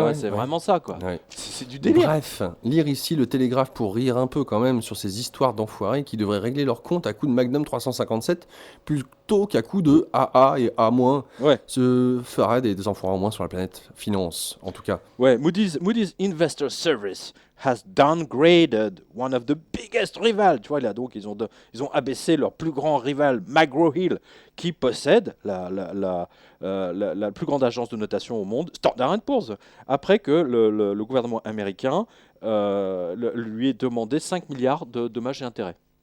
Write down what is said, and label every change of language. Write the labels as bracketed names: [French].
[French] vois, ouais, c'est ouais. vraiment ça quoi. Ouais. C'est du délire. Bref, lire ici le Télégraphe pour rire un peu quand même sur ces histoires d'enfoirés qui devraient régler leur compte à coup de Magnum 357 plutôt qu'à coup de AA et A-. Ouais. Ce ferait des enfoirés en moins sur la planète finance, en tout cas. Ouais, [English] Moody's Investor Service has downgraded one of the biggest rivals. [French] Tu vois, là, donc, ils ont abaissé leur plus grand rival, McGraw-Hill, qui possède la plus grande agence de notation au monde, Standard & Poor's, après que le gouvernement américain lui ait demandé 5 milliards de dommages et intérêts.